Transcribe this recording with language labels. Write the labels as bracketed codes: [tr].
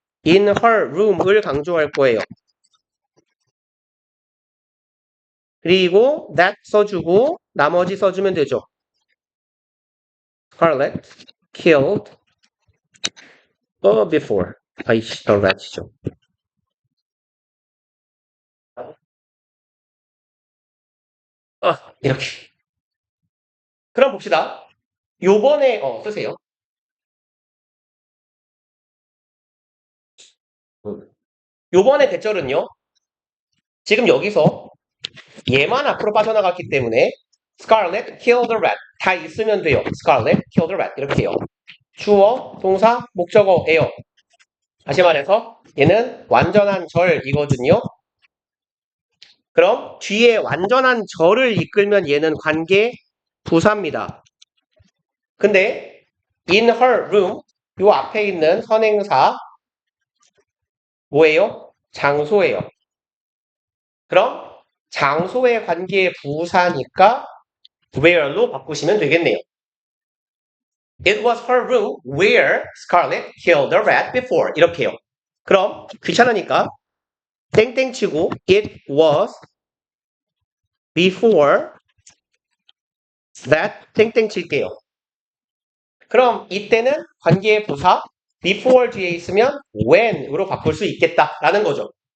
[ko] in her room을 강조할 거예요. 그리고 that 써주고 나머지 써주면 되죠. [en] Scarlett killed before. [ko] 아이씨, the rat이죠. 이렇게. 그럼 봅시다. 요번에 쓰세요. 요번에 대절은요. 지금 여기서 얘만 앞으로 빠져나갔기 때문에 [en] Scarlett killed the rat [ko] 다 있으면 돼요. [en] Scarlett killed the rat [ko] 이렇게 해요. 주어, 동사, 목적어예요. 다시 말해서 얘는 완전한 절이거든요. 그럼 뒤에 완전한 절을 이끌면 얘는 관계 부사입니다. 근데 in her room 요 앞에 있는 선행사 뭐예요? 장소예요. 그럼 장소의 관계 부사니까 where로 바꾸시면 되겠네요. [en] It was her room where Scarlett killed the rat before. [ko] 이렇게요. 그럼 귀찮으니까 땡땡 치고 [en] it was before that [ko] 땡땡 칠게요. 그럼 이때는 관계의 부사 before 뒤에 있으면 when으로 바꿀 수 있겠다라는 거죠.